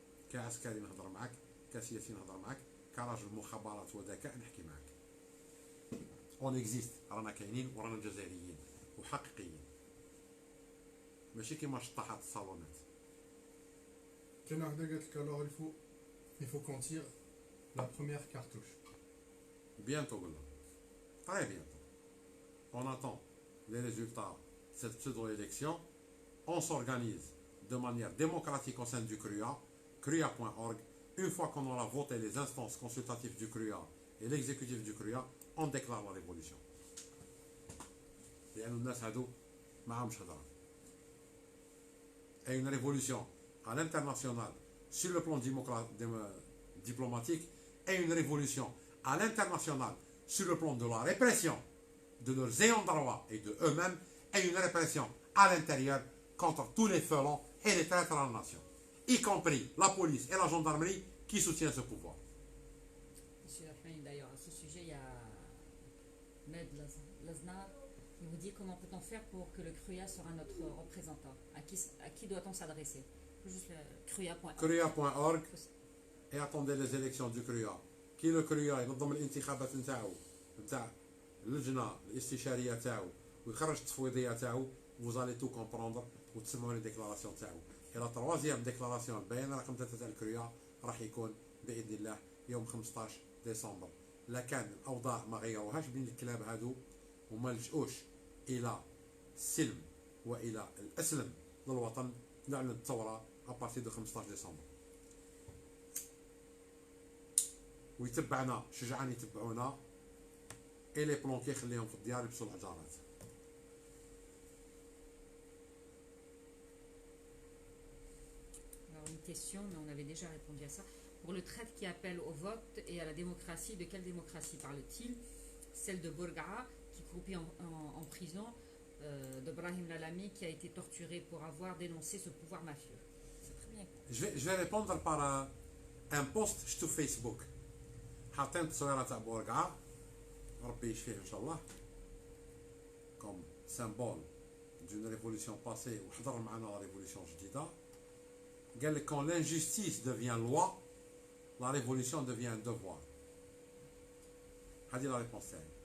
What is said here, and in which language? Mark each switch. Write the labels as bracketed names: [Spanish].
[Arabic] كعسكري نهضر معاك، كسياسي نهضر معاك، كراجل مخابرات وذكاء نحكي معاك. اون اكزيست، رانا كاينين ورانا جزائريين وحقيقيين، ماشي كيما شطاحات الصالونات. كاين واحده قالت لك [French] alors il faut qu'on tire la première cartouche. Bientôt [Arabic] قلنا، [French] très bientôt. On attend les résultats de cette pseudo-élection. On s'organise de manière démocratique au sein du CRUA, CRUA.org. Une fois qu'on aura voté les instances consultatives du CRUA et l'exécutif du CRUA, on déclare la révolution. [Arabic] لأن الناس هادو معهمش هضرة. [French] Et une révolution à l'international sur le plan diplomatique et une révolution à l'international sur le plan de la répression de leurs ayants droit et de eux-mêmes et une répression à l'intérieur contre tous les felons et les traîtres à la nation, y compris la police et la gendarmerie qui soutiennent ce pouvoir. Monsieur Rahmani, d'ailleurs, à ce sujet, il y a Med Laznar qui vous dit comment peut-on faire pour que le CRUA sera notre représentant. À qui doit-on s'adresser? Juste le CRUA.org. CRUA.org et attendez les élections du CRUA. [Arabic] كي لو CRUA ينظم الانتخابات نتاعو نتاع اللجنه الاستشاريه تاعو ويخرج التفويضيه تاعو [French] vous allez tout comprendre [Arabic] وتسمعوا لي ديكلاراسيون تاعو. لا تروازيام ديكلاراسيون البيان رقم 3 تاع الكريا راح يكون باذن الله يوم 15 ديسمبر. لا كان الاوضاع ما غيروهاش بين الكلاب هادو وما لجؤوش الى السلم والى الاسلم للوطن، نعلن الثوره ابارتي دو 15 ديسمبر. ويتبعنا شجعان يتبعونا اي لي بلونكي يخليهم في الديار يلبسوا العجارات. [French] Alors une question, mais on avait déjà répondu à ça. Pour le traître qui appelle au vote et à la démocratie, de quelle démocratie parle-t-il? Celle de Bourga'a, qui croupit en prison, de Brahim Lalami, qui a été torturé pour avoir dénoncé ce pouvoir mafieux. C'est très bien. Je vais répondre par un post sur Facebook. [Arabic] حاطين تصويره تاع بورقعه ربي يشفيه ان شاء الله كوم سامبول دون ريفولوسيون باسي وحضر معنا لا ريفولوسيون جديده. قال لك كون لانجستيس devient لوا لا ريفولوسيون [French] devient un devoir. [Arabic] هذه لا ريبونس تاعي.